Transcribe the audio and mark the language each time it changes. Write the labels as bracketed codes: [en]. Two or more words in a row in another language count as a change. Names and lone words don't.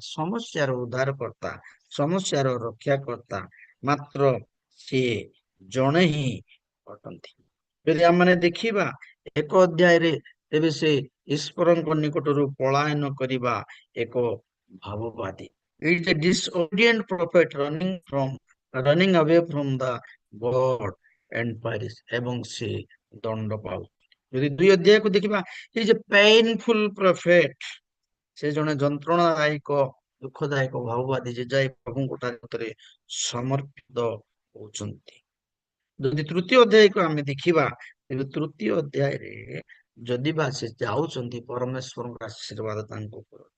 [or] ସମସ୍ୟାର ଉଦ୍ଧାରକର୍ତ୍ତା, ସମସ୍ୟାର ରକ୍ଷାକର୍ତ୍ତା ମାତ୍ର ସିଏ ଜଣେ ହିଁ ଅଟନ୍ତି। ଯଦି ଆମେ ଦେଖିବା ଏକ ଅଧ୍ୟାୟରେ, ତେବେ ସେ ଈଶ୍ୱରଙ୍କ ନିକଟରୁ ପଳାୟନ କରିବା ଏକ ଭାବବାଦୀ। [en] It is a disobedient prophet running away from the God and Paris, [or] ଏବଂ ସେ ଦଣ୍ଡ ପାଉ। ଯଦି 2 ଅଧ୍ୟାୟକୁ ଦେଖିବା, [en] he is a painful prophet, [or] ସେ ଜଣେ ଯନ୍ତ୍ରଣାଦାୟକ ଦୁଃଖଦାୟକ ଭାବବାଦୀ, ଯେ ଯାଇ ପ୍ରଭୁଙ୍କ ଠାରେ ସମର୍ପିତ ହଉଛନ୍ତି। ଯଦି 3ୟ ଅଧ୍ୟାୟକୁ ଆମେ ଦେଖିବା, ତେବେ 3ୟ ଅଧ୍ୟାୟରେ ଯଦି ବା ସେ ଯାଉଛନ୍ତି, ପରମେଶ୍ୱରଙ୍କ ଆଶୀର୍ବାଦ ତାଙ୍କ ଉପରେ ଅଛି।